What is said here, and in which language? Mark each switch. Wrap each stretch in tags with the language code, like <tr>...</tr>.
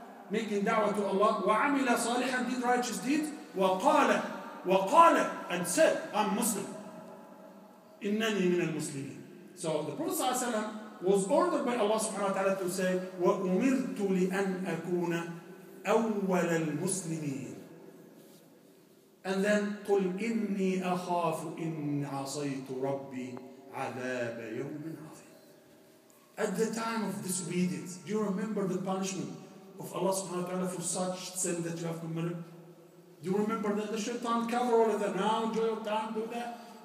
<en>Making da'wah to Allah.</en> <ar>وَعَمِلَ صَالِحًا.</ar> <en>Did righteous deeds. وَقَالَ and said, I'm Muslim.</en> <ar>إِنَّنِي مِنَ الْمُسْلِمِينَ.</ar> <en>So the Prophet ﷺ was ordered by Allah subhanahu wa ta'ala to say,</en> <ar>وَأُمِرْتُ لِأَنْ أَكُونَ أَوَّلَ الْمُسْلِمِينَ.</ar> <en>And then,</en> <ar>قُلْ إِنِّي أَخَافُ إِنْ عَصَيْتُ رَبِّي عَذَابَ يَوْمٍ عَظِيمٍ.</ar> <en>At the time of disobedience, do you remember the punishment of Allah subhanahu wa ta'ala for such sin that you have committed? Do you remember that the shaitan cover all of that? Now enjoy your time, do that.</en>